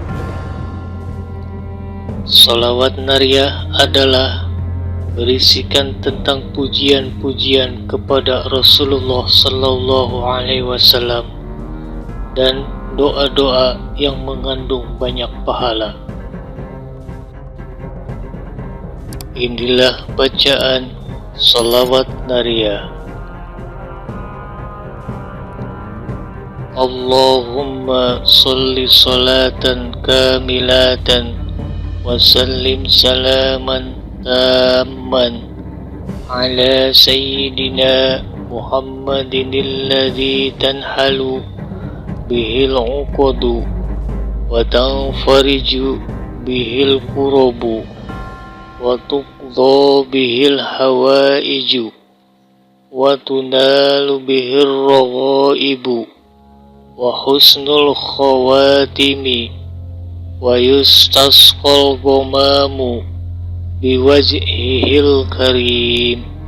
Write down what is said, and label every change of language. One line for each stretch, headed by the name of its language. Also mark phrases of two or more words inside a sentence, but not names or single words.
Indonesian: Sholawat nariyah adalah berisikan tentang pujian-pujian kepada Rasulullah
Arabic: صلى الله عليه وسلم
Indonesian: dan doa-doa yang mengandung banyak pahala. Inilah bacaan sholawat nariyah.
Arabic: اللهم صل صلاة كاملة وسلم سلاما تاما على سيدنا محمد الذي تنحل به العقد وتنفرج به الكرب وتقضى به الحوائج وتنال به الرغائب وحسن الخواتيم ويستسقى الغمام بوجهه الكريم